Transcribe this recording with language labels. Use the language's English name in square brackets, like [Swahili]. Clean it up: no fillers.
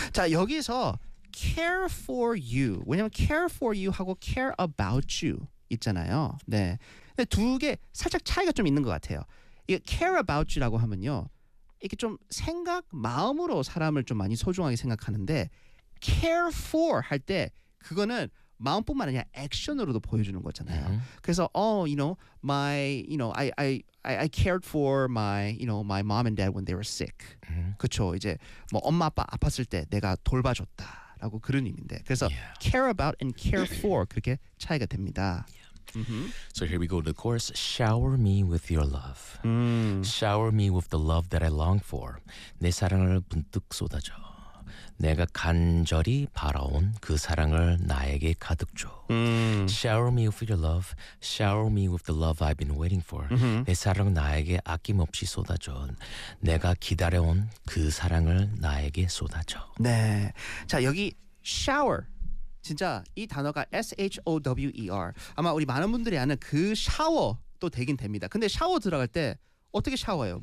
[Korean] 자, 여기서 [English] care for you. [Korean] 왜냐면 care for you 하고 [English] care about you [Korean] 있잖아요. 네. 근데 두 개 살짝 차이가 좀 있는 것 같아요. 이게 [English] care about you [Korean] 라고 하면요. 이게 좀 생각, 마음으로 사람을 좀 많이 소중하게 생각하는데 care for 할 때 그거는 마음뿐만 아니라 액션으로도 보여주는 거잖아요. Mm-hmm. 그래서 [English] I cared for my, you know, my mom and dad when they were sick. Mm-hmm. [Korean] 그렇죠. 이제 뭐 엄마 아빠 아팠을 때 내가 돌봐줬다라고 그런 의미인데. 그래서 [English] yeah. care about and care for [Korean] 그렇게 차이가 됩니다. [English] Yeah. Mm-hmm. So here we go to the chorus. Shower me with your love. Shower me with the love that I long for. [Korean] 내 사랑을 분뜩 쏟아줘. 내가 간절히 바라온 그 사랑을 나에게 가득 줘. [English] Shower me with your love. Shower me with the love I've been waiting for. [Korean] 내 사랑 나에게 아낌없이 쏟아줘. 내가 기다려온 그 사랑을 나에게 쏟아줘. 네. 자, 여기 shower. 진짜 이 단어가 S-H-O-W-E-R. 아마 우리 많은 분들이 아는 그 샤워도 되긴 됩니다. 근데 샤워 들어갈 때 어떻게 샤워해요?